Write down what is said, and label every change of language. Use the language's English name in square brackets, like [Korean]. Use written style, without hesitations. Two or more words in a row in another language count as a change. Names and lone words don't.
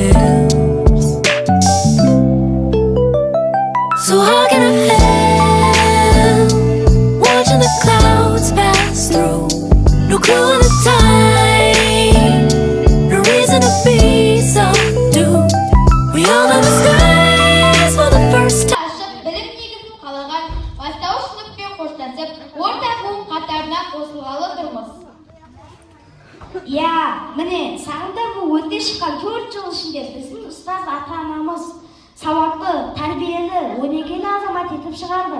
[English] So how can I help watching the clouds pass through? No clue in the time, no reason to be subdued. We all know the skies for the first time. [Kazakh] Білім негізін қалаған бастауыш сыныппен қоштасып, орта буын қатарына қосылғалы тұрмыз. Міне, сағында бұл өте шыққан 4 жыл ішінде біздің ұстаз ата-анамыз сауатты, тәрбиелі, өнегелі азамат етіп шығарды.